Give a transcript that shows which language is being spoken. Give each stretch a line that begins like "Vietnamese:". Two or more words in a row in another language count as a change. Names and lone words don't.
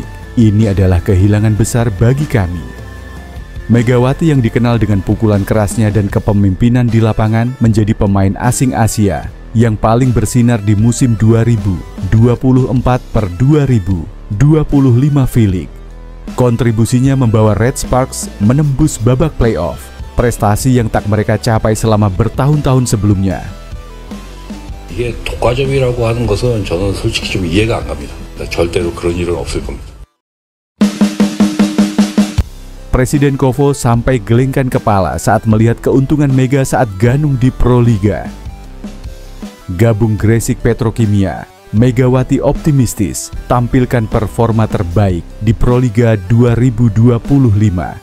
Indonesian: Ini adalah kehilangan besar bagi kami." Megawati yang dikenal dengan pukulan kerasnya dan kepemimpinan di lapangan menjadi pemain asing Asia yang paling bersinar di musim 2024/2025 V-League. Kontribusinya membawa Red Sparks menembus babak playoff, prestasi yang tak mereka capai selama bertahun-tahun sebelumnya.
Korean: 이게 독과점이라고 하는 것은 저는 솔직히 좀 이해가 안 갑니다. 절대로 그런 일은 없을 겁니다.
Indonesian: Presiden KOVO sampai gelengkan kepala saat melihat keuntungan Mega saat ganung di Proliga. Gabung Gresik Petrokimia, Megawati optimistis tampilkan performa terbaik di Proliga 2025.